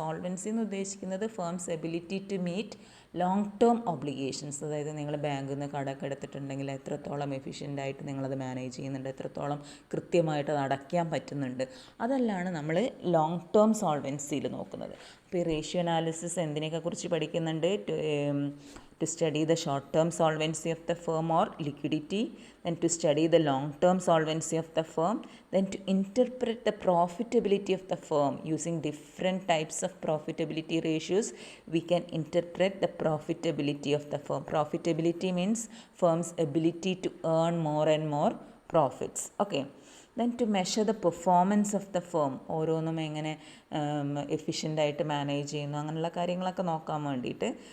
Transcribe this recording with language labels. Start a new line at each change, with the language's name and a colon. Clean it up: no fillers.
English: solvency
Malayalam: എന്ന് ഉദ്ദേശിക്കുന്നത്
English: Firm's ability to meet long term obligations.
Malayalam: അതായത് നിങ്ങൾ ബാങ്കിൽ നിന്ന് കടമൊക്കെ എടുത്തിട്ടുണ്ടെങ്കിൽ എത്രത്തോളം എഫിഷ്യൻ്റായിട്ട് നിങ്ങളത് മാനേജ് ചെയ്യുന്നുണ്ട്, എത്രത്തോളം കൃത്യമായിട്ട് അത് അടയ്ക്കാൻ പറ്റുന്നുണ്ട്, അതെല്ലാണ് നമ്മൾ ലോങ് ടേം സോൾവൻസിയിൽ നോക്കുന്നത്. അപ്പോൾ ഈ റേഷ്യോ അനാലിസിസ് എന്തിനെയൊക്കെ കുറിച്ച് പഠിക്കുന്നുണ്ട്?
English: to study the short term solvency of the firm or liquidity, then to study the long term solvency of the firm, then to interpret the profitability of the firm using different types of profitability ratios. We can interpret the profitability of the firm. Profitability means firm's ability to earn more and more profits. Okay, then to measure the performance of the firm,
Malayalam: ഓരോന്നും എങ്ങനെ എഫിഷ്യൻ്റായിട്ട് manage ചെയ്യുന്നു, അങ്ങനെയുള്ള കാര്യങ്ങളൊക്കെ നോക്കാൻ വേണ്ടിയിട്ട്.